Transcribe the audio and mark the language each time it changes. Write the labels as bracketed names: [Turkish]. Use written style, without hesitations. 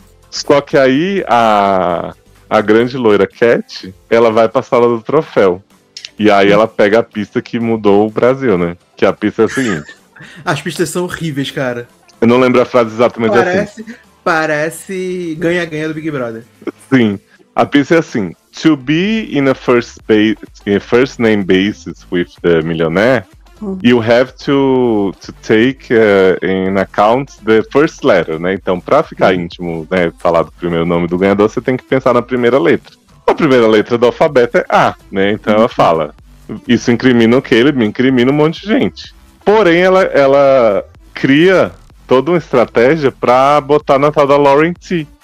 [Portuguese] Só que aí a grande loira Cat, ela vai pra sala do troféu. E aí ela pega a pista que mudou o Brasil, né? Que a pista é a seguinte. As pistas são horríveis, cara. Eu não lembro a frase exatamente assim. Parece ganha-ganha do Big Brother. Sim. A pista é assim. [English] To be in a first base, in a first name basis with the millionaire, you have to take in account the first letter, né? [Portuguese] Então, pra ficar íntimo, né, falar do primeiro nome do ganhador, você tem que pensar na primeira letra. A primeira letra do alfabeto é A, né? Então ela fala, isso incrimina o Caleb, incrimina um monte de gente. Porém, ela cria toda uma estratégia pra botar na tal da Lauren T.